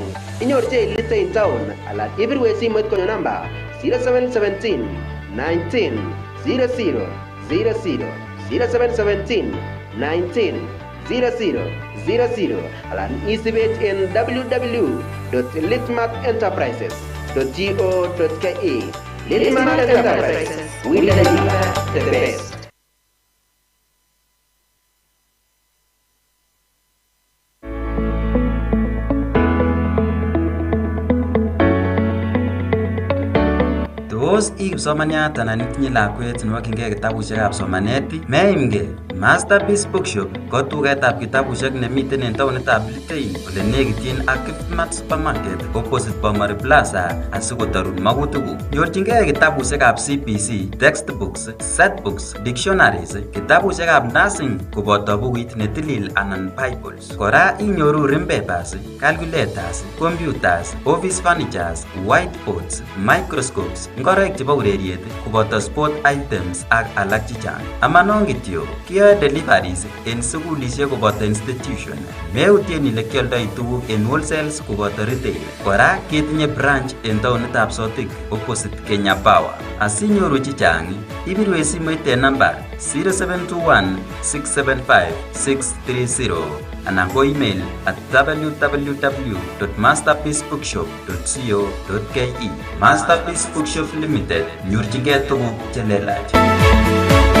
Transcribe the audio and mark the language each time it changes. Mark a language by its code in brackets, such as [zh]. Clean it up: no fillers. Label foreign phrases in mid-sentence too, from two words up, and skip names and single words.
[kln] Inyorchei Litein Town alan ibirwe simoit konyo namba 0717 19 00 00 0717 19 00 00 alan isibech en www.litmatenterprises.go.ke. [en] Litmat Enterprises, we deliver the best. [kln] Tos kipsomaniat anan itinye lakwet nemokyingei kitabusiekab somanet, meimgei. Masterpiece Bookshop ko tugetab kitabusiek nemiten en taonitab Litein ole nekityin ak Quickmart Supermarket opposite Bomari Plaza asikotorun makutikuk. Nyorchingei kitabusiekab CBC, [en] textbooks, setbooks, dictionaries, [kln] kitabusiekab nursing koboto bukuit netilil anan Bibles. Kora inyoru [en] rim papers, calculators, computers, office furnitures, whiteboards, microscopes, [kln] ngoroik chebo ureriet koboto [en] sport items [kln] ak alak chechang. Amanon kityo, kiyoe deliveries en sukulisiek koboto institution. Meutien ile kioldoi tuguk en wholesales koboto retail. Kora ketinye branch en taonitab Sotik opposite Kenya Power. Asinyoru chechang, ibirwe simoit en namba 0721 675 630 anan ko [en] email at [kln] www.masterpiecebookshop.co.ke. Masterpiece Bookshop Limited, nyorchingei tuguk che lelach.